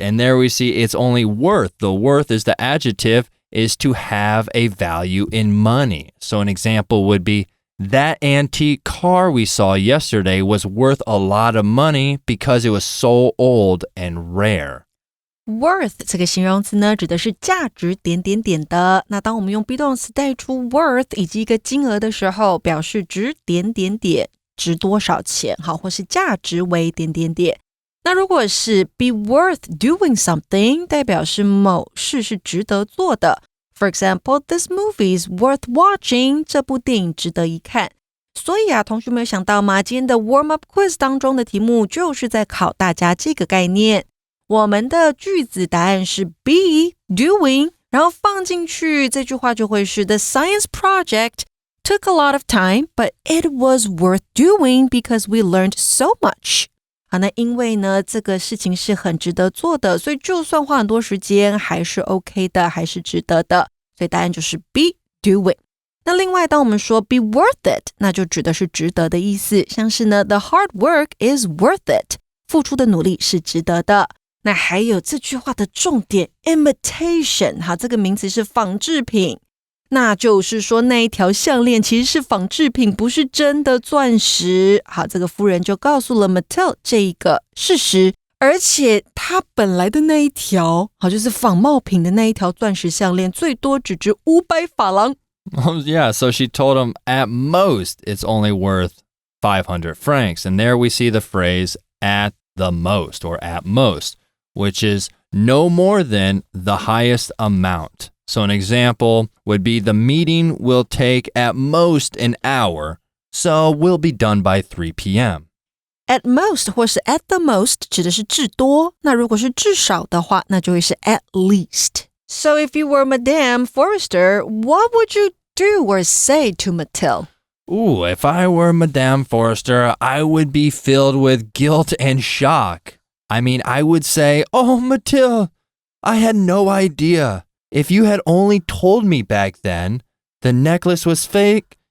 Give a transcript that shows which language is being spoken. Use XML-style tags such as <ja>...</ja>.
<en>And there we see it's only worth. The worth is the adjective, is to have a value in money. So an example would be, that antique car we saw yesterday was worth a lot of money because it was so old and rare.</en> <zh>Worth 这个形容词呢，指的是价值点点点的。那当我们用 be 动词带出 worth 以及一个金额的时候，表示值点点点，值多少钱，好，或是价值为点点点。那如果是</zh> <en>be worth doing something，</en> <zh>代表是某事是值得做的。</zh> <en>For example, this movie is worth watching.</en> <zh>这部电影值得一看。所以同学们有想到吗？今天的 warm up quiz 当中的题目就是在考大家这个概念。我们的句子答案是</zh> <en>be doing，</en> <zh>然后放进去这句话就会是</zh> <en>The science project took a lot of time, but it was worth doing because we learned so much.</en> <zh>好，那因为呢这个事情是很值得做的，所以就算花很多时间还是 OK 的，还是值得的。所以答案就是 be doing。那另外当我们说</zh> <en>be worth it，</en> <zh>那就指的是值得的意思，像是呢</zh> <en>The hard work is worth it，</en> <zh>付出的努力是值得的。那还有这句话的重点 imitation， 好，这个名词是仿制品，那就是说那一条项链其实是仿制品，不是真的钻石。好，这个夫人就告诉了 Mathilde 这一个事实，而且她本来的那一条，好，就是仿冒品的那一条钻石项链，最多只值500法郎。</zh> <en>Oh, yeah, so she told him at most it's only worth 500 francs. And there we see the phrase at the most or at most, which is no more than the highest amount. So an example would be the meeting will take at most an hour, so we'll be done by 3 p.m.</en> <zh>At most 或是 at the most 指的是至多，那如果是至少的话，那就会是 at least.</zh> <en>So if you were Madame Forrester, what would you do or say to Mathilde? Ooh, if I were Madame Forrester, I would be filled with guilt and shock. I mean, I would say, oh, Mathilde, I had no idea. If you had only told me back then the necklace was fake,</en>